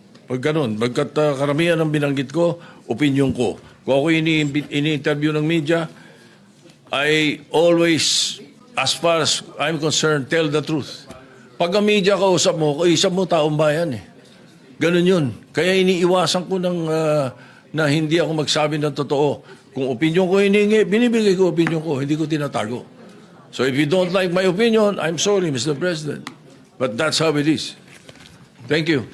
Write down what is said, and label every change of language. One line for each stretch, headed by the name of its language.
Filipino: Pag ganun, bagkat karamihan ng binanggit ko, opinion ko. Kung ako ini-interview ng media,
English: I always, as far as I'm concerned, tell the truth.
Filipino: Pag ang media kausap mo taong bayan Ganun yun. Kaya iniiwasan ko na hindi ako magsabi ng totoo. Kung opinion ko hiningi, binibigay ko opinion ko, hindi ko tinatago.
English: So if you don't like my opinion, I'm sorry, Mr. President. But that's how it is. Thank you.